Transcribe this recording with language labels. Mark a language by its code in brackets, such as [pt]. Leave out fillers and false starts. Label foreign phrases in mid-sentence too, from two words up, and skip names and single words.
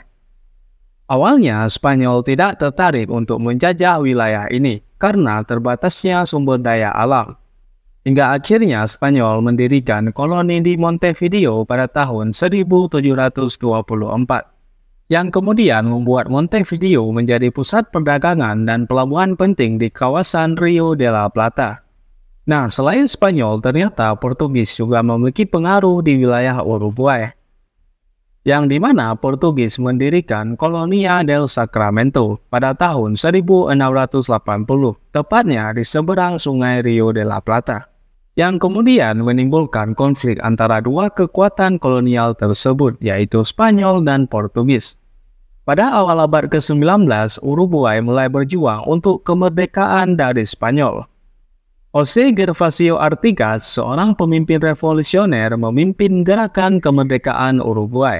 [id] Awalnya, Spanyol tidak tertarik untuk menjajah wilayah ini karena terbatasnya sumber daya alam. Hingga akhirnya Spanyol mendirikan koloni di Montevideo pada tahun 1724. Yang kemudian membuat Montevideo menjadi pusat perdagangan dan pelabuhan penting di kawasan Rio de la Plata. Nah, selain Spanyol, ternyata Portugis juga memiliki pengaruh di wilayah Uruguay, yang dimana Portugis mendirikan Colonia del Sacramento pada tahun 1680, tepatnya di seberang sungai Rio de la Plata, yang kemudian menimbulkan konflik antara dua kekuatan kolonial tersebut, yaitu Spanyol dan Portugis. Pada awal abad ke-19, Uruguay mulai berjuang untuk kemerdekaan dari Spanyol. José Gervasio Artigas, seorang pemimpin revolusioner, memimpin gerakan kemerdekaan Uruguay.